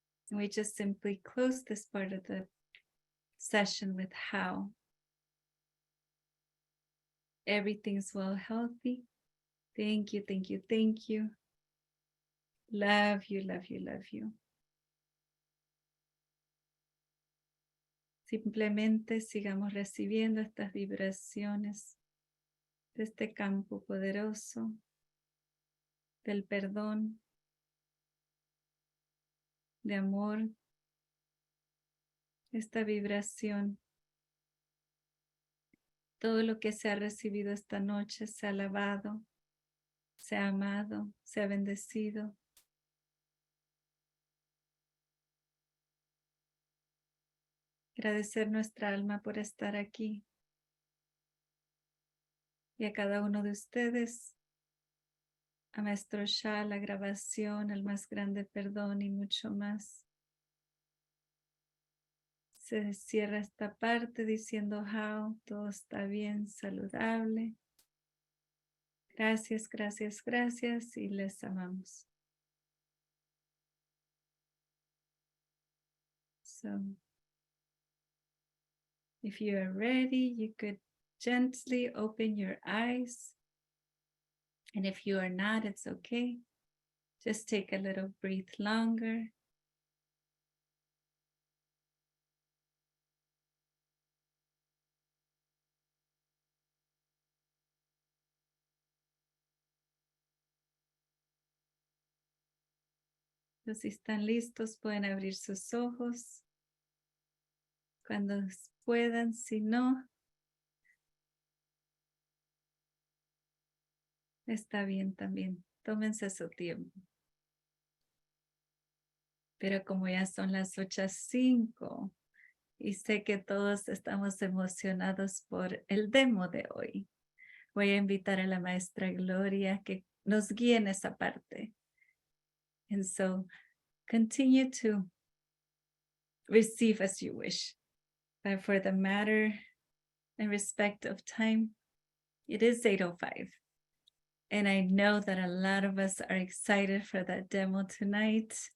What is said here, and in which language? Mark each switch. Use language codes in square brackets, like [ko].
[en] And we just simply close this part of the session with how. Everything's well, healthy. Thank you, thank you, thank you. Love you, love you, love you. [es] Simplemente sigamos recibiendo estas vibraciones de este campo poderoso del perdón, de amor, esta vibración. Todo lo que se ha recibido esta noche se ha alabado, se ha amado, se ha bendecido. Agradecer nuestra alma por estar aquí. Y a cada uno de ustedes, a Maestro Shah, la grabación, el más grande perdón y mucho más. Se cierra esta parte diciendo how, todo está bien, saludable. Gracias, gracias, gracias y les amamos. [en] So, if you are ready, you could gently open your eyes. And if you are not, it's okay. Just take a little breathe longer. [es] Entonces, si están listos, pueden abrir sus ojos cuando puedan. Si no, está bien también. Tómense su tiempo. Pero como ya son las 8:05 y sé que todos estamos emocionados por el demo de hoy, voy a invitar a la maestra Gloria que nos guíe en esa parte. [en] And so continue to receive as you wish. But for the matter and respect of time, it is 8:05. And I know that a lot of us are excited for that demo tonight.